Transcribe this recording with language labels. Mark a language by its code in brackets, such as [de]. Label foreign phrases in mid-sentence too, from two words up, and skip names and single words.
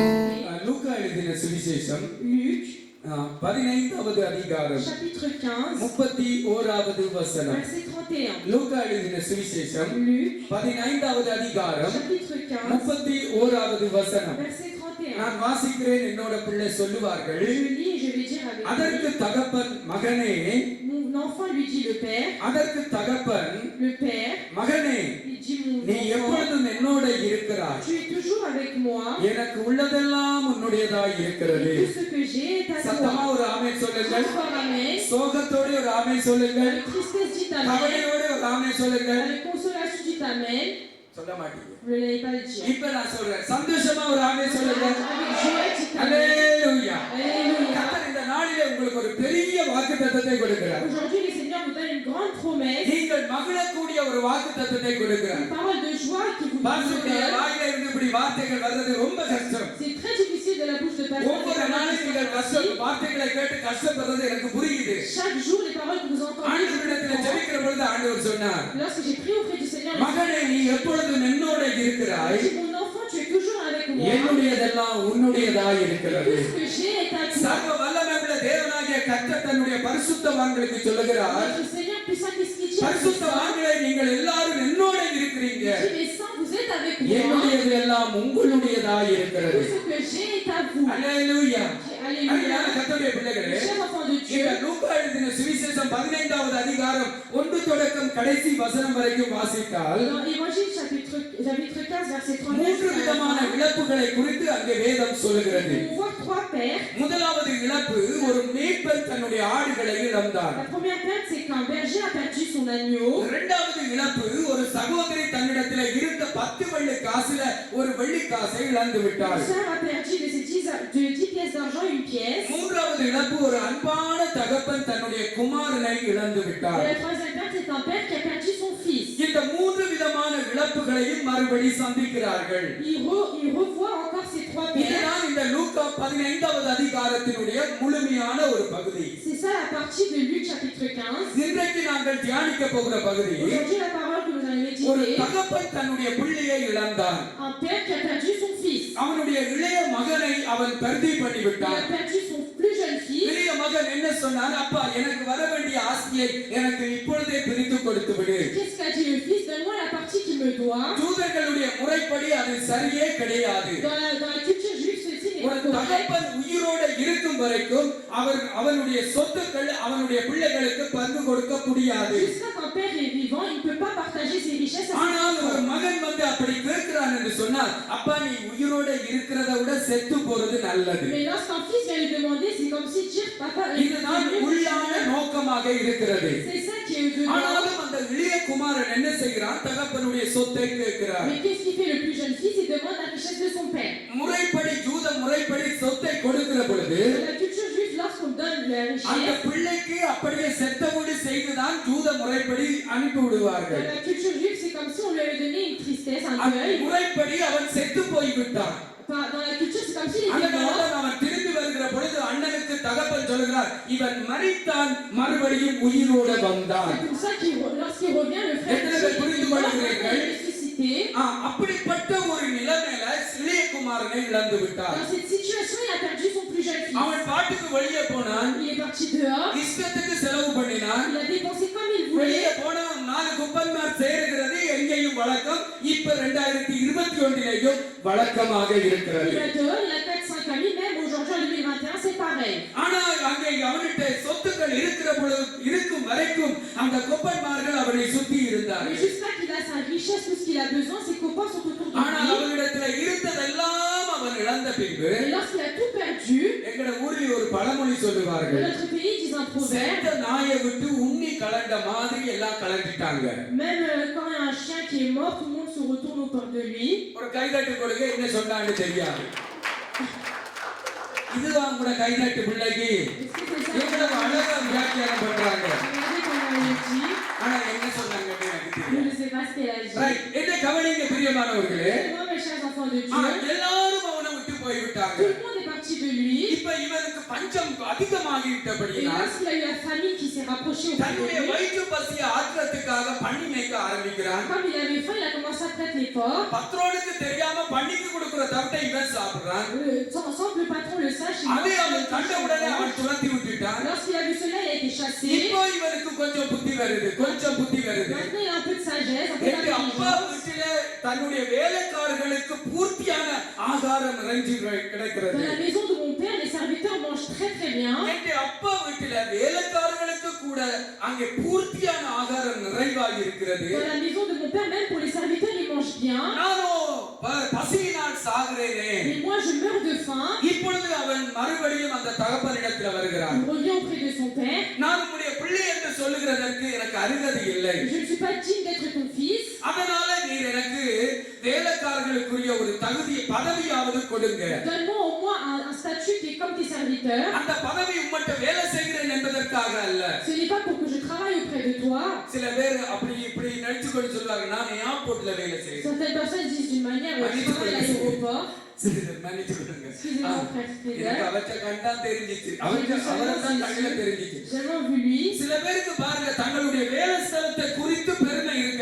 [ta] லூக்கா எழுதின சுவிசேஷம் 15வது அதிகாரம் 31வது வசனம். லூக்கா எழுதின சுவிசேஷம் 15வது அதிகாரம் 31வது வசனம். நான் வாசிக்கிறேன், என்னோட பிள்ளை சொல்லுவார்கள். அதற்கு தகப்பன் மகனே, [fr] l'enfant lui dit le père. [ta] அதற்கு தகப்பன் [fr] le père [ta] மகனே, நீ எப்பொழுதும் என்னோட இருக்கிறாய். [fr] tu es toujours avec moi. [ta] எனக்கு உள்ளதெல்லாம் உன்னுடையதாய் இருக்கிறது. [fr] tout ce que j'ai est à toi. [ta] சத்தமா ஒரு ஆமென் சொல்லுங்கள். [fr] amen. [ta] சோகத்தோட ஒரு ஆமென் சொல்லுங்கள். [fr] tristesse dit amen. [ta] கவலையோட ஒரு ஆமென் சொல்லுங்கள். [fr] avec consolation dit amen. [ta] சொல்ல மாட்டீங்க. [fr] je ne vais pas le dire. [ta] இப்ப நான் சொல்றேன், சந்தோஷமா ஒரு ஆமென் சொல்லுங்கள். [fr] avec joie dit amen. [ta] அல்லேலூயா. [fr] alléluia. [ta] கர்த்தர் இந்த நாளிலே உங்களுக்கு ஒரு பெரிய வாக்குத்தத்தத்தை கொடுக்கிறார். [fr] aujourd'hui le Seigneur vous donne une grande promesse. [ta] நீங்கள் மகிழக்கூடிய ஒரு வாக்குத்தத்தத்தை கொடுக்கிறார். [fr] une parole de joie qui vous [ta] பாசுடைய வாயில இருந்து இப்படி வார்த்தைகள் வர்றது ரொம்ப கஷ்டம். [fr] c'est très difficile de la bouche de pasteur. [ta] ஒவ்வொரு நாளும் நீங்கள் கஷ்டம் வார்த்தைகளை கேட்டு கஷ்டப்படுறது எனக்கு புரியுது. [fr] chaque jour les paroles que vous entendez. [ta] ஆண்டவரிடத்தில் ஜெபிக்கிற பொழுது ஆண்டவர் சொன்னார், [fr] lorsque j'ai prié auprès du Seigneur, [ta] மகனே நீ எப்பொழுதும் என்னோட இருக்கிறாய். [fr] mon enfant tu es toujours avec moi. [ta] என்னுடையதெல்லாம் உன்னுடையதாய் இருக்கிறது. [fr] tout ce que j'ai est à toi. [ta] சர்வ வல்லமையுள்ள தேவனாகிய கர்த்தர் தன்னுடைய பரிசுத்தவான்களுக்கு சொல்லுகிறார், [fr] notre Seigneur puissant qu'est-ce qu'il dit. [ta] பரிசுத்தவான்களே நீங்கள் எல்லாரும் என்னோட இருக்கிறீங்க. [fr] les saints vous êtes avec moi. [ta] என்னுடையது எல்லாம் உங்களுடையதாய் இருக்கிறது. [fr] tout ce que j'ai est à vous. [ta] அல்லேலூயா. [fr] alléluia. [ta] கர்த்தருடைய பிள்ளைகளே, [fr] chers enfants de Dieu, [ta] இந்த லூக்கா எழுதின சுவிசேஷம் 15வது அதிகாரம் 1 தொடக்கம் கடைசி வசனம் வரைக்கும் வாசித்தால் [fr] dans l'évangile chapitre 15 verset 39, [ta] மூன்று விதமான இழப்புகளை குறித்து அங்கே வேதம் சொல்லுகிறது. [fr] on voit trois pères. [ta] முதலாவது இழப்பு, ஒரு மேய்ப்பன் தன்னுடைய ஆடுகளை இழந்தார். [fr] la première perte c'est qu'un berger a perdu son agneau. [ta] இரண்டாவது இழப்பு, ஒரு சகோதரி தன்னிடத்தில் இருந்த 10 வெள்ளி காசுல ஒரு வெள்ளி காசை இழந்து விட்டார். [fr] une sœur a perdu de ses 10 pièces d'argent une pièce. [ta] மூன்றாவது இழப்பு, ஒரு அன்பான தகப்பன் தன்னுடைய குமாரனை இழந்து விட்டார். [fr] et la troisième perte c'est un père qui a perdu son fils. [ta] இந்த மூன்று விதமான இழப்புகளையும் மறுபடி சந்திக்கிறார்கள். [fr] il revoit encore ces trois pères. [ta] இதுதான் இந்த லூக்கா 15வது அதிகாரத்தினுடைய முழுமையான ஒரு பகுதி. [fr] c'est ça la partie de Luc chapitre 15. [ta] இன்றைக்கு நாங்கள் தியானிக்க போகிற பகுதி, [fr] aujourd'hui la parole que nous allons [ta] ஒரு [fr] méditer, [ta] தகப்பன் தன்னுடைய பிள்ளையை இழந்தான். [fr] un père qui a perdu son fils. [ta] அவனுடைய இளைய மகனை அவன் பர்தி பண்ணி [fr] il [ta] விட்டான். [fr] a perdu son plus jeune fils. [ta] இளைய மகன் என்ன சொன்னான்? அப்பா, எனக்கு வர வேண்டிய ஆஸ்தியை எனக்கு இப்பொழுதே பிரித்து கொடுத்து விடு. [fr] qu'est-ce qu'a dit le fils? donne-moi la partie qu'il me doit. [ta] ஜூதர்களுடைய முறைப்படி அது சரியே கிடையாது. [fr] dans la culture juive ceci n'est [ta] ஒரு [fr] pas correct. [ta] தகப்பன் உயிரோடு இருக்கும் வரைக்கும் அவனுடைய சொத்துக்கள் அவனுடைய பிள்ளைகளுக்கு பங்கு கொடுக்க முடியாது. [fr] jusqu'à qu'un père est vivant il ne peut pas partager ses richesses. [ta] ஆனால் ஒரு மகன் வந்து அப்படி கேட்கிறான் என்று சொன்னால், அப்பா நீ உயிரோடு இருக்கிறத விட செத்து போறது நல்லது. [fr] mais lorsqu'un fils vient lui demander c'est comme si dire papa [ta] இதுதான் உள்ளான நோக்கமாக இருக்கிறது. [fr] c'est ça qui est dedans. [ta] ஆனாலும் அந்த இளைய குமாரன் என்ன செய்கிறான்? தகப்பனுடைய சொத்தை கேட்கிறான். [fr] mais qu'est-ce qu'il fait le plus jeune fils? il demande la richesse de son père. [ta] முறைப்படி ஜூத முறைப்படி சொத்தை கொடுக்கிற பொழுது [fr] dans la culture juive lorsqu'on donne la [ta] அந்த [fr] richesse, [ta] பிள்ளைக்கு அப்படியே செத்தபடி செய்துதான் ஜூத முறைப்படி அனுப்பி விடுவார்கள். [fr] dans la culture juive c'est comme si on lui avait donné une tristesse, un [ta] அந்த [fr] deuil. [ta] முறைப்படி அவன் செத்து போய்விட்டான். [fr] dans la culture c'est comme s'il était [ta] அதனால [fr] mort. [ta] அவன் திரும்பி வருகிற பொழுது அண்ணனுக்கு தகப்பன் சொல்கிறார், இவன் மரித்தான், மறுபடியும் உயிரோடு வந்தான். [fr] c'est pour ça lorsqu'il revient le frère [ta] எத்தனை பேர் புரிந்து கொள்கிறீர்கள்? [fr] ressuscité. [ta] அப்படிப்பட்ட ஒரு நிலைமையில இளைய குமாரனை இழந்து விட்டார். [fr] dans cette situation il a perdu son plus jeune fils. [ta] அவன் பாட்டுக்கு வெளியே போனான், [fr] il est parti dehors. [ta] இஷ்டத்துக்கு செலவு பண்ணினான். [fr] il a dépensé comme il voulait. [ta] வெளியே போனா 4 குப்பன்மார் சேருகிறது எங்கேயும் வழக்கம். இப்ப 2021லேயும் வழக்கமாக இருக்கிறது. [fr] il a dehors, il a 4-5 amis, même aujourd'hui en 2021 c'est pareil. [ta] ஆனால் அங்கே அவனிட்ட சொத்துக்கள் இருக்கும் வரைக்கும் அந்த குப்பன்மார்கள் அவனை சுத்தி இருந்தார்கள். [fr] mais jusqu'à qu'il a sa richesse, tout ce qu'il a besoin, ses copains sont autour de [ta] ஆனால் [fr] lui. [ta] அவனிடத்துல இருந்ததெல்லாம் அவன் இழந்த பின்பு, [fr] et lorsqu'il a tout perdu, [ta] எங்கட ஊரில் ஒரு பழமொழி [fr] dans [ta] சொல்லுவார்கள், [fr] notre pays ils disent un proverbe, [ta] செத்த நாயை விட்டு உண்ணி கலண்ட மாதிரி எல்லாம் கலண்டிட்டாங்க. [fr] même quand il y a un chien qui est mort, tout le monde se retourne autour de lui. [ta] ஒரு கைதட்டு கொடுங்க, என்ன சொன்னான்னு தெரியாது. இதுதான் கூட கைதட்டு பிள்ளைக்கு எவ்வளவு அழகா வியாக்கியானம் பண்றாங்க. [fr] Regardez comment il dit. [ta] ஆனா என்ன சொன்னாங்கன்னு எனக்கு [fr] Je [ta] தெரியாது. [fr] ne sais pas ce qu'elle a dit. [ta] ரைட், என்ன கவனிங்க பிரியமானவர்களே, [fr] Moi, mes chers enfants de Dieu, [ta] எல்லாரும் அவனை விட்டு போய்விட்டாங்க. [fr] tout le monde est parti de lui. [ta] இப்ப இவனுக்கு பஞ்சம் [fr] Et [ta] அதிகமாகிவிட்டபடியால் [fr] lorsqu'il a eu la famine qui s'est rapproché auprès de [ta] தன்னுடைய [fr] lui. [ta] வயிற்று பசியை ஆற்றுறதுக்காக பண்ணி மேய்க்க ஆரம்பிக்கிறான். [fr] Comme il avait faim, il a commencé à traiter les porcs. [ta] பத்ரோனுக்கு தெரியாம பண்ணிக்கு கொடுக்கிற தவிட்டை இவன் சாப்பிடுறான். [fr] Sans que le patron le sache, il [ta] அதை [fr] mange [ta] அவன் [fr] le [ta] கண்ட உடனே அவன் துரத்தி விட்டுட்டான். [fr] Lorsqu'il a vu cela, il a été chassé. [ta] இப்போ இவனுக்கு கொஞ்சம் புத்தி வருது, கொஞ்சம் புத்தி வருது. [fr] Maintenant, il a un peu de sagesse, un peu [ta] எங்க அப்பா [fr] d'intelligence. [ta] வீட்டில தன்னுடைய வேலைக்காரர்களுக்கு பூர்த்தியான ஆகாரம் நிறைஞ்சு கிடைக்கிறது. [fr] Dans la maison de mon père, les serviteurs mangent très très bien. [ta] எங்க அப்பா வீட்டில வேலைக்காரர்களுக்கு கூட அங்கே பூர்த்தியான ஆகாரம் நிறைவாக இருக்கிறது. [fr] Dans la maison de mon père, même pour les serviteurs, ils mangent bien. [ta] நானோ பசியினால் சாகிறேனே. [fr] Mais moi, je meurs de faim. [ta] இப்பொழுது அவன் மறுபடியும் அந்த தகப்பனிடத்தில் வருகிறான். [fr] Il revient auprès de son père. [ta] நான் உம்முடைய பிள்ளை என்று சொல்லுகிறதற்கு எனக்கு அருகதை இல்லை. [fr] Je ne suis pas digne d'être ton fils. [ta] அதனால நீர் எனக்கு வேலைக்காரர்களுக்குரிய ஒரு தகுதி பதவியாவது கொடுங்க. [fr] Donne-moi au moins un statut qui est comme tes serviteurs. [ta] அந்த பதவி உம்மட்ட வேலை செய்கிறேன் என்பதற்காக அல்ல. [fr] Ce n'est pas pour que je travaille auprès de toi. [ta] சில பேர் அப்படி இப்படி நடிச்சு கொண்டு சொல்றாங்க, நான் ஏர்போர்ட்ல வேலை செய்கிறேன். [fr] Certaines personnes disent d'une manière, je travaille à l'aéroport. [ta] மன்னிச்சு கொடுங்க. [fr] Excusez-moi, frère [ta] எனக்கு [fr] Frédéric. [ta] அவற்றை கண்டா தெரிஞ்சிச்சு, அவரைத்தான் தங்களை தெரிஞ்சிச்சு. [fr] J'ai jamais vu lui. [ta] சில பேருக்கு பாருங்க தங்களுடைய வேலை ஸ்தலத்தை குறித்து பெருமை இருக்கு.